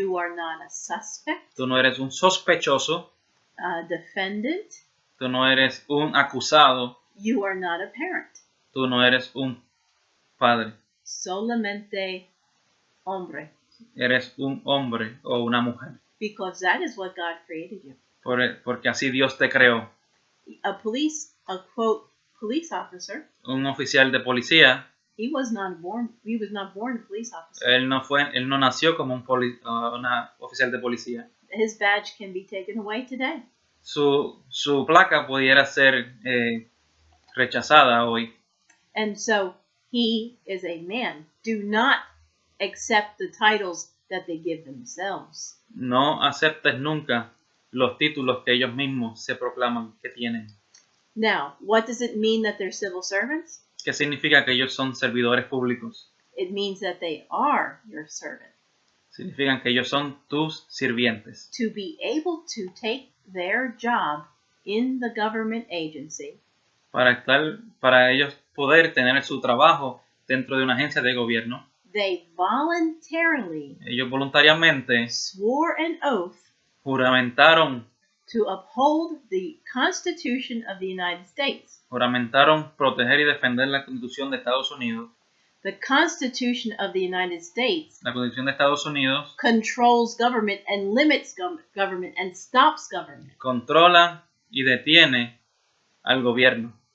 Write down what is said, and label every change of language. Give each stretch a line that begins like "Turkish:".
English: You are not a suspect.
Spanish: Tú no eres un sospechoso.
English: A defendant.
Spanish: Tú no eres un acusado.
English: You are not a parent.
Spanish: Tú no eres un padre. Solamente hombre. Eres un hombre o una mujer.
English: Because that is what God created you.
Spanish: Porque así Dios te creó.
English: A quote, police officer.
Spanish: Un oficial de policía.
English: He was not born a police officer.
Spanish: Él no nació como una oficial de policía.
English: His badge can be taken away today.
Spanish: Su placa pudiera ser rechazada hoy.
English: And so he is a man. Do not accept the titles that they give themselves.
Spanish: No aceptes nunca los títulos que ellos mismos se proclaman que tienen.
English: Now, what does it mean that they're civil servants?
Spanish: ¿Qué significa que ellos son servidores públicos?
English: It means that they are your servant.
Spanish: Significan que ellos son tus sirvientes.
English: To be able to take their job in the government agency,
Spanish: Para ellos poder tener su trabajo dentro de una agencia de gobierno,
English: they voluntarily
Spanish: ellos voluntariamente
English: swore an oath
Spanish: juramentaron
English: to uphold the Constitution of the United States.
Spanish: proteger y defender la Constitución de Estados Unidos.
English: The Constitution of the United States
Spanish: La Constitución de Estados Unidos
English: controls government and limits government and stops government.
Spanish: controla y detiene al gobierno.